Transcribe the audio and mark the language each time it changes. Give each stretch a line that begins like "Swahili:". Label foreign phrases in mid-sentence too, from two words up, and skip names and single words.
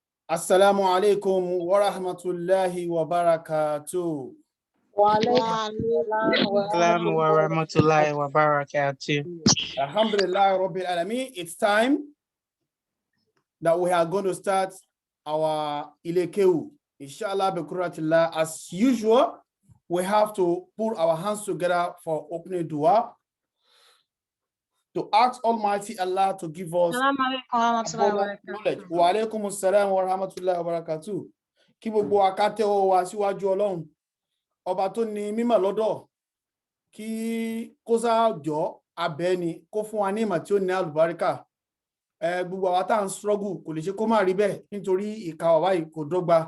Arabic: السلام عليكم ورحمة الله وبركاته. وعليكم ورحمة الله وبركاته. الحمد لله رب العالمين.
English: It's time that we are going to start our Ilekeu.
Arabic: إن شاء الله، بقوة الله.
English: As usual, we have to put our hands together for opening dua to ask Almighty Allah to give us knowledge.
Arabic: وعليكم السلام ورحمة الله وبركاته.
Yoruba: Kí gbogbo wa ká tẹ́wọ́ wa síwájú Ọlọ́run. Ọba tó ní mímọ̀ lọ́dọ̀, kí kó sá jọ abẹ́ni kó fún wa ní ìmọ̀ tí ó ní àlùbáríkà. Gbogbo àwa tá ń struggle kò lè ṣe kó má rí bẹ́ẹ̀ nítorí ìka wa báyìí kò dọ́gba.